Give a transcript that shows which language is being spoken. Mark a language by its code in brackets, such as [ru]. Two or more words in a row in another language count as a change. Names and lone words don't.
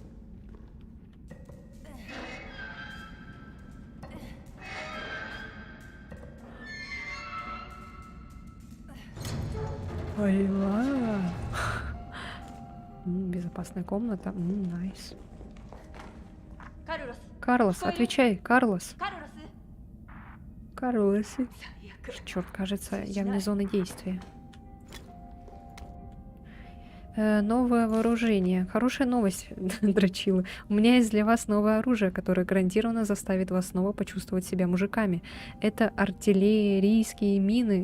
[ru] Ой-ла. Безопасная комната. Найс. カルロス Карлос, отвечай, Карлос. カルロス Карлос. [ja] 最悪 [ru] Черт, кажется, я вне зоны действия. Новое вооружение. Хорошая новость, дрочилы. У меня есть для вас новое оружие, которое гарантированно заставит вас снова почувствовать себя мужиками. Это артиллерийские мины.